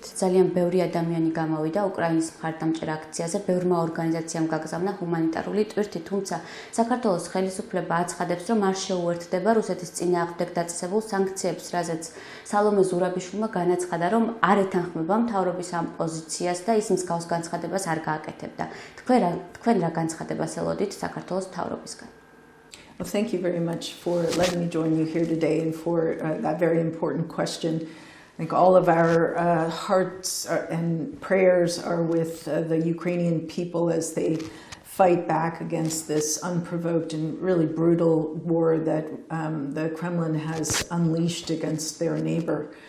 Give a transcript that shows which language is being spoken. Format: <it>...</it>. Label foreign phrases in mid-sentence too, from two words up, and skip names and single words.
<ka>ძალიან ბევრი ადამიანი გამოვიდა უკრაინის მხარდამჭერ აქციაზე, ბევრმა ორგანიზაციამ გაგზავნა ჰუმანიტარული ტვირთი, თუმცა საქართველოს ხელისუფლება აცხადებს, რომ არ შეუერთდება რუსეთის წინააღმდეგ დაწესებულ სანქციებს, რაზეც სალომე ზურაბიშვილმა განაცხადა, რომ არ ეთანხმება მთავრობის ამ პოზიციას და ის მსგავს განცხადებას არ გააკეთებდა. თქვენ რა განცხადებას ელოდით საქართველოს მთავრობისგან?</ka> <en>Well, thank you very much for letting me join you here today and for that very important question. I think all of our hearts and prayers are with the Ukrainian people as they fight back against this unprovoked and really brutal war that the Kremlin has unleashed against their neighbor.</en>